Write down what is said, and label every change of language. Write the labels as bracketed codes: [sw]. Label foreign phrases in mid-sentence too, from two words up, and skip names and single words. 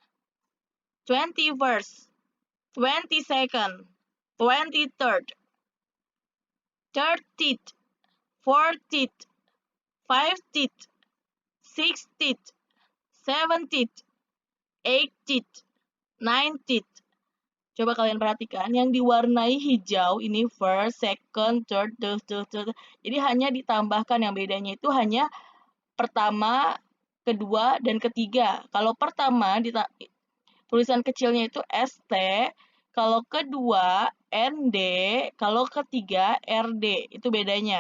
[en] 21st, 22nd, 23rd, 30th, 40th, 50th, 60th, 70th, 80th, 90th. [id] Coba kalian perhatikan, yang diwarnai hijau ini [en] first, second, third. [id] Jadi hanya ditambahkan, yang bedanya itu hanya pertama, kedua, dan ketiga. Kalau pertama, tulisan kecilnya itu ST, kalau kedua ND, kalau ketiga RD, itu bedanya.